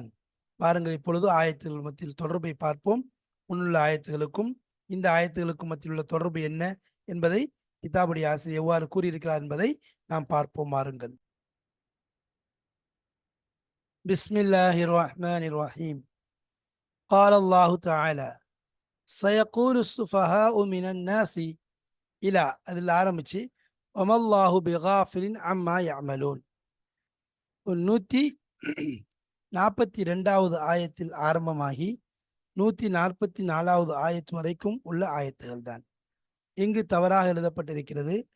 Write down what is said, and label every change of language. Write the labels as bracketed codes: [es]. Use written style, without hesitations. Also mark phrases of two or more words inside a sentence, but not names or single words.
[ta] பாருங்கள், இப்பொழுது ஆயத்துகள் மத்தியில் தொடர்பை பார்ப்போம். முன்னுள்ள ஆயத்துகளுக்கும் இந்த ஆயத்துகளுக்கும் மத்தியில் உள்ள தொடர்பு என்ன என்பதை கிதாபுடைய ஆசிரியர் எவ்வாறு கூறியிருக்கிறார் என்பதை நாம் பார்ப்போம். [ar] வாருங்கள். بسم الله الرحمن الرحيم. قال الله تعالى سيقول السفهاء من الناس [ta] இலா அதில் ஆரம்பிச்சு [ar] وما الله بغافل عما يعملون [ta] 142வது ஆயத்தில் ஆரம்பமாகி 144வது ஆயத்து வரைக்கும் உள்ள ஆயத்துகள் தான். இங்கு தவறாக எழுதப்பட்டிருக்கிறது.